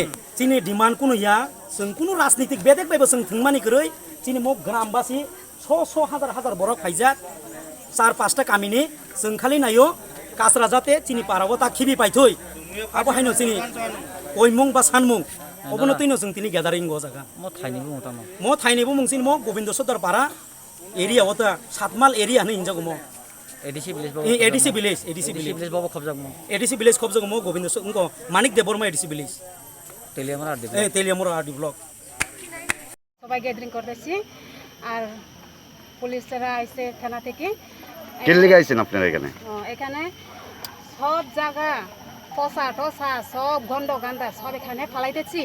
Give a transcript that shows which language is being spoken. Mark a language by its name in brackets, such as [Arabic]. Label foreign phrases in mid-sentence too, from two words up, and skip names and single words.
[Kok Borok] चिनि डिमान्ड कुनु या जों कुनु राजनीतिक बेदेक बायबो जों थंमानि गरै चिनि मग ग्रामबासि 100 हजार हजार बरक फाइजाक 4-5टा कामिनि जों खालि नायो काचरा जाते चिनि पाराव ता खिबि पाइथय आबो हायनो चिनि ओइमुं बा सानमुं अबनो तैनो जों तिनि ग्यादारिं गो जागा म थाइनिबो मुंसिन म गोविंद सदर पारा एरिया होता सातमाल एरिया ने हिंजागो म [English] ADC village [Kok Borok] बाबो खबजागमो [English] ADC village [Kok Borok] खबजागो म गोविंद सदर मानिक देबरमा [English] ADC village [Kok Borok] তেলিয়ামুরা আরডি ব্লক [Bangla] সবাই গ্যাদারিং করতেছি আর পুলিশরা আইছে থানা থেকে কে লিগে আইছেন আপনারা এখানে এখানে সব জায়গা পচা টসা সব গন্ধ গান্দা সব এখানে ফেলাইতেছি।